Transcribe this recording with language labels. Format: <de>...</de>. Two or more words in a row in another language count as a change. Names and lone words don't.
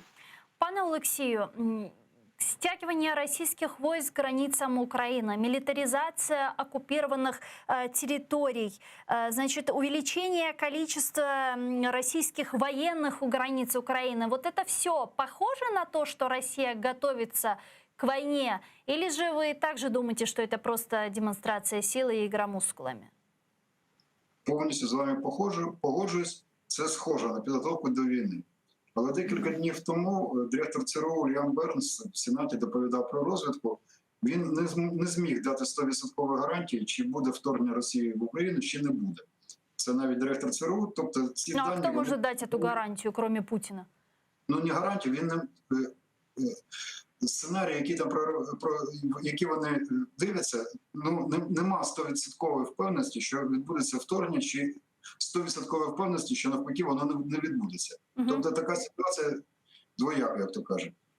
<ru>Пане Олексію, стягивание российских войск к границам Украины, милитаризация оккупированных территорий, значит, увеличение количества российских военных у границ Украины. Вот это все похоже на то, что Россия готовится к войне? Или же вы также думаете, что это просто демонстрация силы и игра мускулами?</ru> <uk>Повністю з вами погоджуюсь. Це схоже на підготовку до війни. Але декілька днів тому директор ЦРУ Ліам Бернс в Сенаті доповідав про розвідку. Він не зміг дати 100% гарантії, чи буде вторгнення Росії в Україну, чи не буде. Це навіть директор ЦРУ. Тобто ці Ну, а дані,</uk> <ru>кто может дать эту гарантию, кроме Путина?</ru> <uk>Ну, не гарантію, він не... Сценарії, які вони дивляться, ну, нема 100% впевненості, що відбудеться вторгнення, чи 100% впевненості, що навпаки воно не відбудеться. Тобто така ситуація двояка, як то кажуть.</uk>